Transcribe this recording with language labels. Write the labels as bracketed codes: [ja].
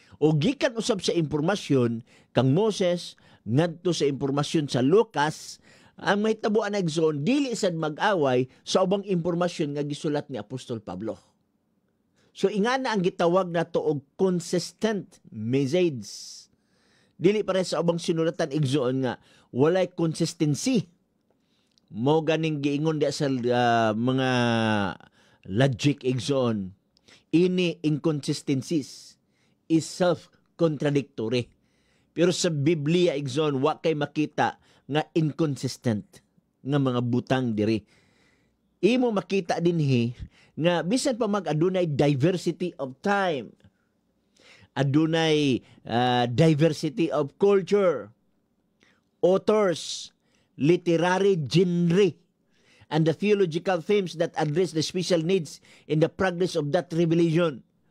[ceb] O gikan usab sa impormasyon kang Moses ngadto sa impormasyon sa Lucas, ang mahitabuan na igsoon dili sad mag-away sa ubang impormasyon nga gisulat ni Apostol Pablo. So ingana ang gitawag nato og consistent message. Dili pare sa ubang sinulatan igsoon nga walay consistency. Mo ganing giingon dia sa mga logic igsoon. [en] Ini inconsistencies is self-contradictory. [ceb] Pero sa Biblia igsoon wa kay makita nga inconsistent nga mga butang diri. Imo makita dinhi nga bisan pa adunay [en] diversity of time, adunay diversity of culture, authors, literary genre, and the theological themes that address the special needs in the progress of that revelation.